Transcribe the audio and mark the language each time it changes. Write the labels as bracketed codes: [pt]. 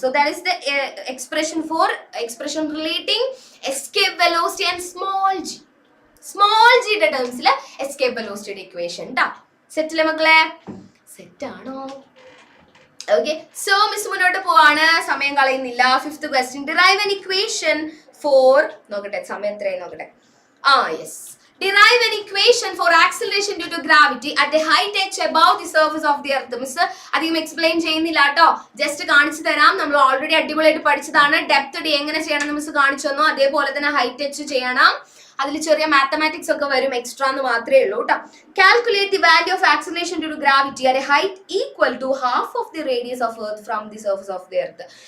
[en] so that is the expression relating escape velocity and small [ml] ജിയുടെ ടേംസിൽ escape വെലോസിറ്റിയുടെ equation ട്ടാ. സെറ്റല്ലേ മക്കളെ? സെറ്റ് ആണോ? ഓക്കെ, സോ മിസ് മുന്നോട്ട് പോവാണ്, സമയം കളയുന്നില്ല. 5th question. [en] derive an equation for, [ml] നോക്കട്ടെ സമയം എത്രയായി നോക്കട്ടെ. [en] Yes. Derive an equation for acceleration due to gravity at a height h above the surface of the earth. [ml] Miss അധികം എക്സ്പ്ലെയിൻ ചെയ്യുന്നില്ല കേട്ടോ, ജസ്റ്റ് കാണിച്ചു തരാം. നമ്മൾ ഓൾറെഡി അടിപൊളിയായിട്ട് പഠിച്ചതാണ്. ഡെപ്ത് ഡി എങ്ങനെ ചെയ്യണം മിസ് കാണിച്ചു തന്നു. അതേപോലെ തന്നെ ഹൈറ്റ് h ചെയ്യണം. അതിൽ ചെറിയ മാത്തമാറ്റിക്സ് ഒക്കെ വരും, എക്സ്ട്രാ എന്ന് മാത്രമേ ഉള്ളൂ കേട്ടോ. [en] Calculate the value of acceleration due to gravity at a height equal to half of the radius of earth from the surface of the earth.